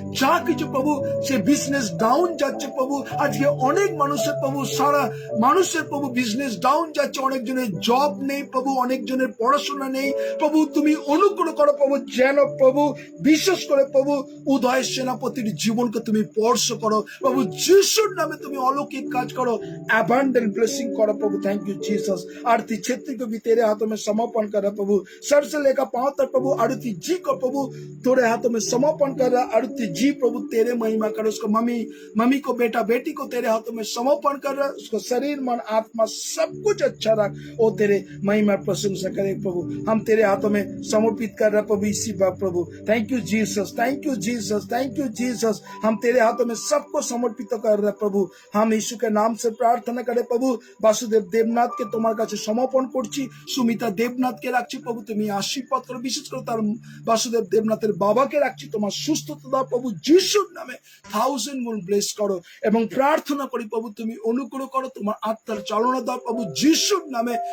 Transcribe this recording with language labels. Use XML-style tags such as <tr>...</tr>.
<bn>যা কিছু প্রভু সে বিজনেস ডাউন যাচ্ছে প্রভু, আজকে অনেক মানুষের প্রভু, সারা মানুষের প্রভু বিজনেস ডাউন যাচ্ছে। অনেকজনের জব নেই প্রভু, অনেকজনের পড়াশোনা নেই প্রভু, তুমি অনুগ্রহ করো প্রভু যেন প্রভু বিশেষ করে প্রভু উদয় সেনাপতির জীবনকে তুমি স্পর্শ করো প্রভু যিশুর নামে। তুমি অলৌকিক কাজ करो,</bn> <en>abundant blessing</en> <bn>करो प्रभु।</bn> <en>Thank you Jesus.</en> <hi>आरती छेत्री को भी तेरे हाथों में समर्पण कर रहा प्रभु। सर से लेकर पांव तक प्रभु आरती जी को प्रभु तेरे हाथों में समर्पण कर रहा। आरती जी प्रभु तेरे महिमा करो। उसको मम्मी को, बेटा बेटी को तेरे हाथों में समर्पण कर रहा। उसको शरीर मन आत्मा सब कुछ अच्छा रख, वो तेरे महिमा प्रशंसा करे प्रभु। हम तेरे हाथों में समर्पित कर रहा प्रभु इसी बात प्रभु।</hi> <en>thank you Jesus, thank you Jesus,</en> <hi>thank you Jesus. हम तेरे हाथों में सबको समर्पित कर रहे प्रभु। हम यीशु के नाम से प्रार्थना करे प्रभु।</hi> <bn>বাসুদেব দেবনাথকে তোমার কাছে সমর্পণ করছি। সুমিতা দেবনাথকে রাখছি প্রভু, তুমি আশীর্বাদ করো। বিশেষ করে তার বাসুদেব দেবনাথের বাবাকে রাখছি, তোমার সুস্থতা দাও প্রভু যিশুর নামে। 1000 গুণ ব্লেস করো এবং প্রার্থনা করি প্রভু তুমি অনুগ্রহ করো, তোমার আত্মার চালনা দাও প্রভু যিশুর নামে।</bn>